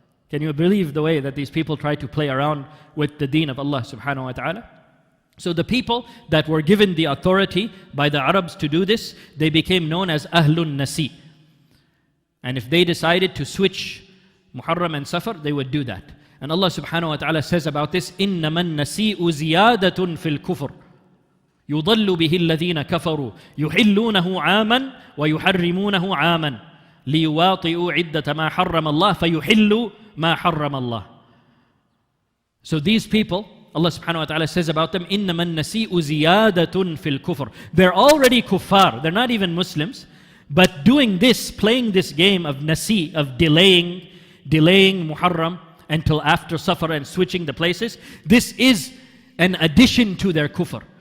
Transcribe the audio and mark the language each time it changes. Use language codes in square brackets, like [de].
[en] Can you believe the way that these people try to play around with the deen of Allah subhanahu wa ta'ala? So the people that were given the authority by the Arabs to do this, they became known as Ahlun Nasi. And if they decided to switch Muharram and Safar, they would do that. And Allah subhanahu wa ta'ala says about this, [ar] إِنَّمَا النَّسِيءُ زِيَادَةٌ فِي الْكُفْرِ يُضَلُّ بِهِ الَّذِينَ كَفَرُوا يُحِلُّونَهُ عَامًا وَيُحَرِّمُونَهُ عَامًا لِيُوَاطِئُوا عِدَّةَ مَا حَرَّمَ اللَّهُ فَيُحِلُّوا مَا حَرَّمَ اللَّهُ. [en] So these people, Allah subhanahu wa ta'ala says about them, [ar] إِنَّمَا النَّسِيءُ زِيَادَةٌ فِي الْكُفْرِ. [en] They're already kuffar, they're not even Muslims. But doing this, playing this game of nasi, of delaying Muharram until after Safar and switching the places, this is an addition to their kufr.